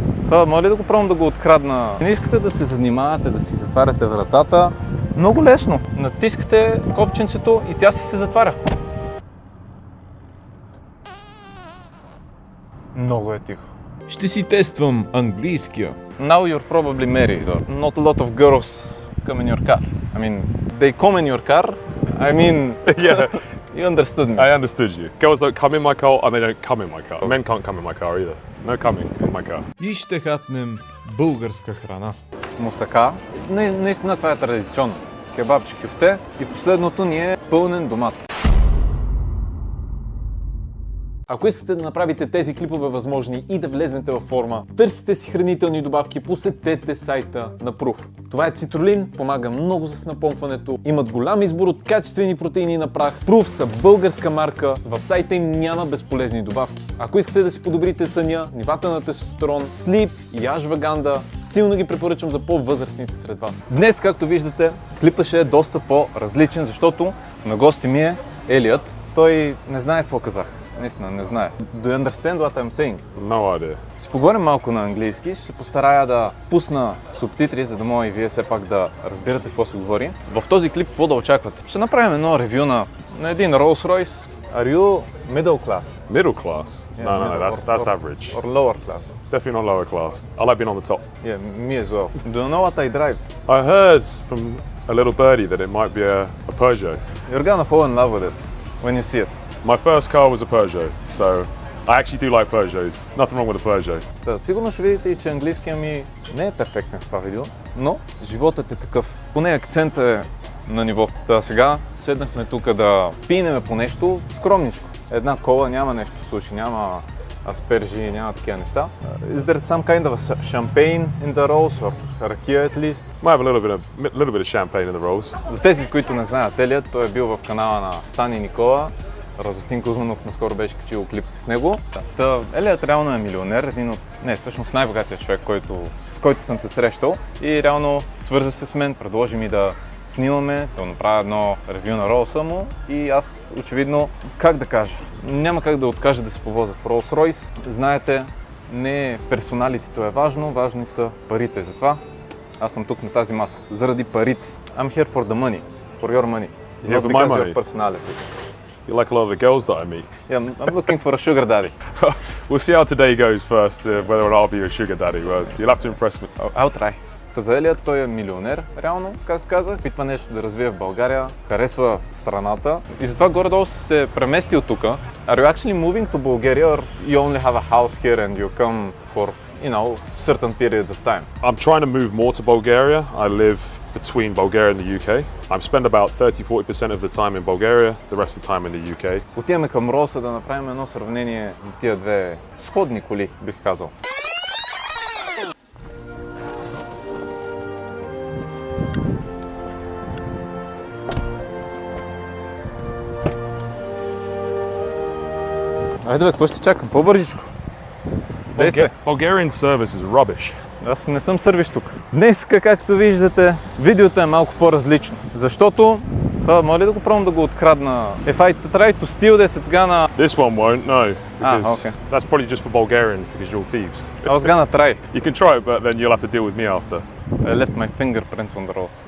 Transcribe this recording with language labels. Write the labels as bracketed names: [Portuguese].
[Bulgarian] Това може ли да го пробвам да го открадна? Не искате да се занимавате, да си затваряте вратата. Много лесно. Натискате копченцето и тя си се затваря. Много е тихо. Ще си тествам английския. [English] Now you're probably married or not a lot of girls come in your car. I mean, they come in your car. I mean, Yeah, you understood me. I understood you. Girls don't come in my car and they don't come in my car. Men can't come in my car either. No coming in my car. [Bulgarian] И ще хапнем българска храна. Мусака. Наистина това е традиционно. Кебабче, кюфте и последното ни е пълнен домат. Ако искате да направите тези клипове възможни и да влезнете във форма, търсите си хранителни добавки, посетете сайта на Proof. Това е цитрулин, помага много с напомпването, имат голям избор от качествени протеини на прах. Proof са българска марка, в сайта им няма безполезни добавки. Ако искате да си подобрите съня, нивата на тестостерон, слип и ашваганда, силно ги препоръчвам за по-възрастните сред вас. Днес, както виждате, клипът ще е доста по-различен, защото на гости ми е Елият. Той не знае какво казах. Наистина, не знае. [English] Do you understand what I'm saying? No idea. [Bulgarian] Ще поговорим малко на английски, ще се постарая да пусна субтитри, за да може и вие все пак да разбирате какво се говори. В този клип какво да очаквате? Ще направим едно ревю на един Rolls-Royce. [English] Are you middle class? Middle class? Yeah, No, middle that's average. Or lower class? Definitely not lower class. I like being on the top. Yeah, me as well. Do you know what I drive? I heard from a little birdie that it might be a Peugeot. You're gonna fall in love with it when you see it. My first car was a Peugeot, so I actually do like Peugeots. Nothing wrong with a Peugeot. [Bulgarian] Да, сигурно ще видите и че английския ми не е перфектен в това видео, но животът е такъв. Поне акцентът е на ниво. Та сега седнахме тук да пинеме по нещо скромничко. Една кола, няма нещо суши, няма аспержи, няма такива неща. [English] Is there some kind of a champagne in the Rolls or ракия at least? Might have a little bit of champagne in the Rolls. [Bulgarian] За тези, които не знаят Елият, той е бил в канала на Стани и Никола. Радостин Кузманов наскоро беше качил клип с него. Та, Елият реално е милионер, един от, всъщност най-богатия човек, с който съм се срещал. И реално свърза се с мен, предложи ми да снимаме, да направя едно ревю на Ролса му и аз очевидно, как да кажа, няма как да откажа да се повозя в Rolls-Royce. Знаете, не персоналитето е важно, важни са парите. Затова аз съм тук на тази маса, заради парите. [English] I'm here for the money, for your money, not because your personality. You like a lot of the girls that I meet. Yeah, I'm looking for a sugar daddy. We'll see how today goes first, whether or not I'll be a sugar daddy. Well, you'll have to impress me. I'll try. [Bulgarian] Та за Елият той е милионер, реално, както казах. Питва нещо да развие в България, харесва страната и затова горе-долу се премести от тук. [English] Are you actually moving to Bulgaria or you only have a house here and you come for, certain periods of time? I'm trying to move more to Bulgaria. I live between Bulgaria and the UK. I spend about 30-40% of the time in Bulgaria, the rest of the time in the UK. [Bulgarian] Отиваме към Ролса да направим едно сравнение на тия две сходни коли, бих казал. Айде бе, какво ще чакам? По-бързичко. Действай. [English] Bulgarian service is rubbish. [Bulgarian] Аз не съм сървиш тук. Днеска, както виждате, видеото е малко по-различно. Защото това може ли да го пробвам да го открадна? [English] If I try to steal this, it's gonna... This one won't, no. Because okay. that's probably just for Bulgarians because you're thieves. I was gonna try. You can try it, but then you'll have to deal with me after. I left my fingerprints on the Rolls.